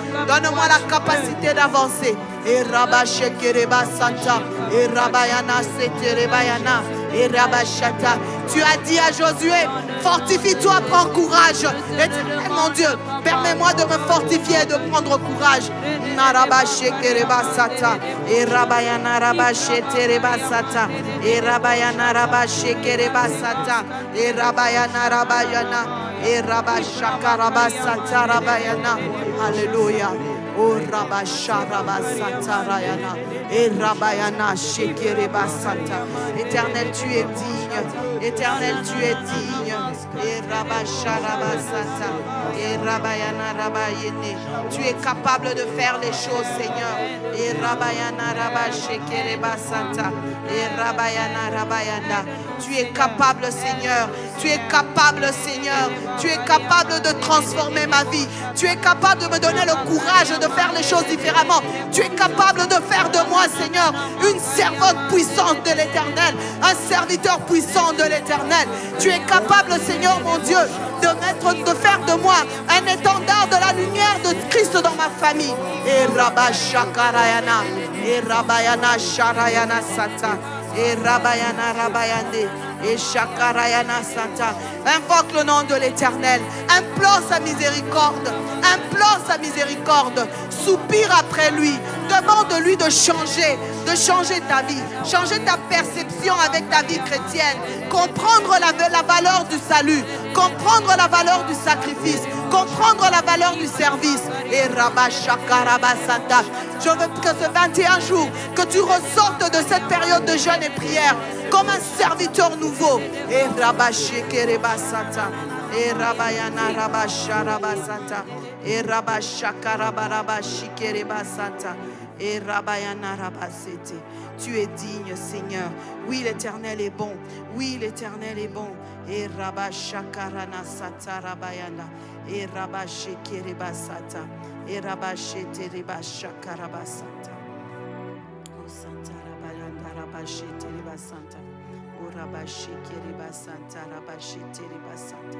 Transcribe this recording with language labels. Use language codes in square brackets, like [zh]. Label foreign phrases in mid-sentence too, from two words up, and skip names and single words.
[fr] Donne-moi la capacité d'avancer. Et Rabashekereba Santa. Et Rabayana Seterebayana. Et Rabashata. Tu as dit à Josué, fortifie-toi, prends courage. Et mon Dieu, permets-moi de me fortifier et de prendre courage. Narabashekereba Sata. Et Rabayana Rabashetereba Sata. Et Rabayana Rabashekereba Sata. Et Rabayana Rabayana. Et Rabashakarabasata Rabayana. Alléluia. Oh Rabasharabasata. Et Rabayana Shekereba Sata. Éternel, tu es digne. Éternel, tu es digne. Et Rabasharabasata. Et Rabayana Rabayene. Tu es capable de faire les choses, Seigneur. Et Rabayana Rabashekereba Sata. Et Rabayana Rabayana. Tu es capable, Seigneur. Tu es capable, Seigneur. Tu es capable de transformer ma vie. Tu es capable de me donner le courage de faire les choses différemment. Tu es capable de faire de moi, Seigneur, une servante puissante de l'Éternel, un serviteur puissant de l'Éternel. Tu es capable, Seigneur mon Dieu, de faire de moi un étendard de la lumière de Christ dans ma famille. Et Rabashakarayana, et Rabayana Sharayana Sata, et Rabayana Rabayane. Et Shakarayana Santa. Invoque le nom de l'Éternel. Implore sa miséricorde. Implore sa miséricorde. Soupire après lui. Demande-lui de changer ta vie. Changer ta perception avec ta vie chrétienne. Comprendre la valeur du salut. Comprendre la valeur du sacrifice. Comprendre la valeur du service. Et Rabashakarabasanta. Je veux que ce 21 jours, que tu ressortes de cette période de jeûne et prière comme un serviteur nouveau. Et Rabashekerebasata. Et Rabayana Rabasharabasata. Et Rabashakarabarabashikerebasata. Et Rabayana Rabasete. Tu es digne, Seigneur. Oui, l'Éternel est bon. Oui, l'Éternel est bon. Et Rabashakarana Sata Rabayana. Et Rabashekerebasata. Et Rabasheterebashakarabasata. O Santa Rabayana Rabasheterebasanta. O Rabashekerebasanta Rabasheterebasanta.